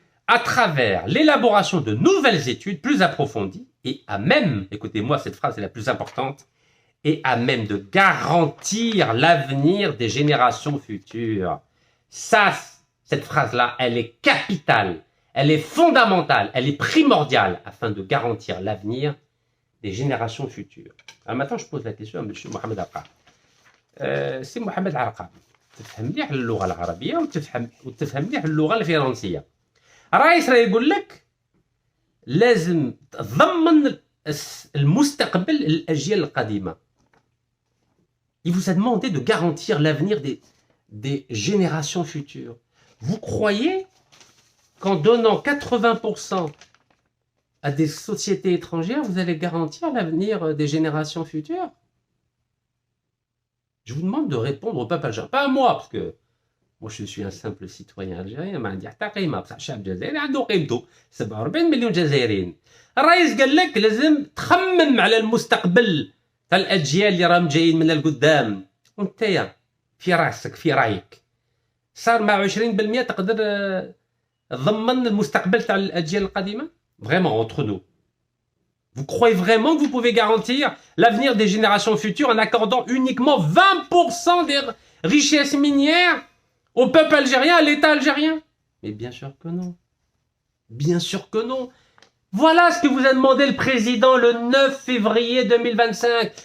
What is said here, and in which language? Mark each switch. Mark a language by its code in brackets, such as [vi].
[fr] À travers l'élaboration de nouvelles études plus approfondies et à même, écoutez-moi, cette phrase est la plus importante, et à même de garantir l'avenir des générations futures. Ça, cette phrase-là, elle est capitale, elle est fondamentale, elle est primordiale afin de garantir l'avenir des générations futures. Alors maintenant, je pose la question à M. Mohamed Arqab. C'est Mohamed Arqab. [ar] تفهم مليح اللغة العربية وتفهم مليح اللغة الفرنسية. الرئيس راه يقول لك لازم تضمن المستقبل الأجيال القديمة. [fr] Il vous a demandé de garantir l'avenir des générations futures. Vous croyez qu'en donnant 80% à des sociétés étrangères, vous allez garantir l'avenir des générations futures? Je vous demande de répondre au peuple algérien. Pas à moi, parce que Moi, je suis un simple citoyen algérien, [ar] ما عندي حتى قيمة، بصح الشعب الجزائري عنده قيمته. 47 مليون جزائريين. الرئيس قال لك لازم تخمم على المستقبل تاع الأجيال اللي راهم جايين من القدام. وانت في راسك، في رايك. صار مع 20% تقدر تضمن المستقبل تاع الأجيال القادمة؟ [fr] Vraiment, entre nous. Vous croyez vraiment que vous pouvez garantir l'avenir des générations futures en accordant uniquement 20% des richesses minières au peuple algérien, à l'État algérien? Mais bien sûr que non. Bien sûr que non. Voilà ce que vous a demandé le président le 9 février 2025.